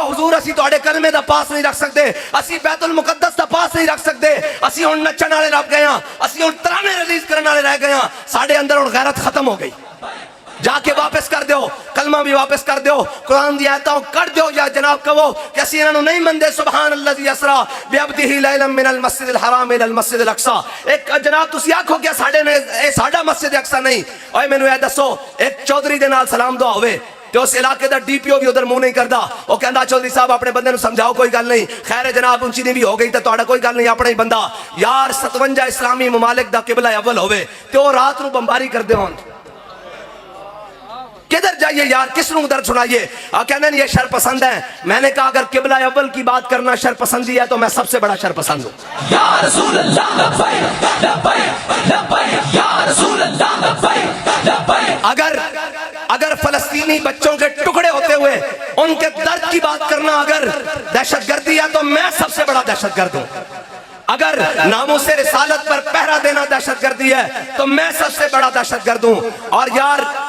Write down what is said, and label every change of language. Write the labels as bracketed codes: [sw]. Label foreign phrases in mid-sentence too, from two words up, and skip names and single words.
[pa] حضور اسی تہاڈے کلمے دا پاس نہیں رکھ سکدے اسی بیت المقدس دا پاس نہیں رکھ سکدے اسی ہن نچن والے رہ گئے ہاں اسی ہن ترانے ریلیز کرن والے رہ گئے ہاں ساڈے اندر ہن غیرت ختم ہو گئی جا کے واپس کر دو کلمہ وی واپس کر دو قرآن دیاں آیتاں کر دو یا جناب کہو کہ اسی ایہناں نوں نہیں مندے [ar] سبحان الذي أسرى بعبده ليلا من المسجد الحرام إلى المسجد الأقصى [pa] اک جناب تسی آکھو کہ ساڈے نے ایہ ساڈا مسجد اقصیٰ نہیں اوئے مینوں ایہ دسو اک چوہدری دے نال سلام دعا ہووے تے اس علاقے دا ڈی پی او وی ادھر منہ نہیں کردا او کہندا چوہدری صاحب اپنے بندے نوں سمجھاؤ کوئی گل نہیں خیر اے جناب اچی نیویں وی ہو گئی تے تہاڈا کوئی گل نہیں اپنا ای بندہ یار 57 اسلامی ممالک دا قبلہ اول ہووے تے او رات نوں بمباری کردے ہون کدھر جائیے یار کس نوں درد سنائیے کہندے ایہ شرپسند اے [ur] میں نے کہا اگر قبلہ اول کی بات کرنا شرپسندی ہے تو میں سب سے بڑا شرپسند ہوں [ar] يا رسول الله لبيك لبيك لبيك يا رسول الله لبيك لبيك [ur] اگر فلسطینی بچوں کے ٹکڑے ہوتے ہوئے ان کے درد کی بات کرنا اگر دہشت گردی ہے تو میں سب سے بڑا دہشت گرد ہوں اگر ناموس رسالت پر پہرہ دینا دہشت گردی ہے تو میں سب سے بڑا دہشت گرد ہوں اور یار